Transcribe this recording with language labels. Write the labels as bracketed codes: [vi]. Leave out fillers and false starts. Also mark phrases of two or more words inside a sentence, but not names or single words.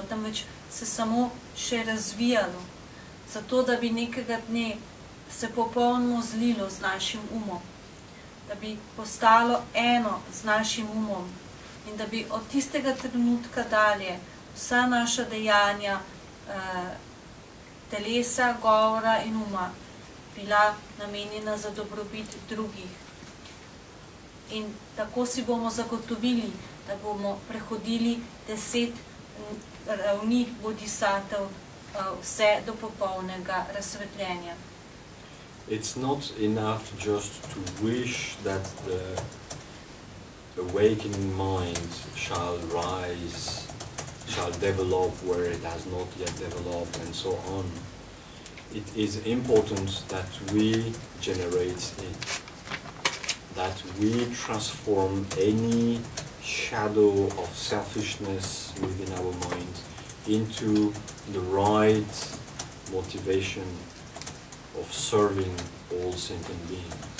[sl] temveč se samo še razvijalo, zato da bi nekega dne se popolno zlilo z našim umom, da bi postalo eno z našim umom in da bi od tistega trenutka dalje vsa naša dejanja, telesa, govora in uma bila namenjena za dobrobit drugih. In tako si bomo zagotovili, da bomo prehodili 10 ravni bodhisatev vse do popolnega razsvetljenja. [en] It's not enough just to wish that the awakening mind shall rise, shall develop where it has not yet developed, and so on. It is important that we generate it, that we transform any shadow of selfishness within our mind into the right motivation of serving all sentient beings.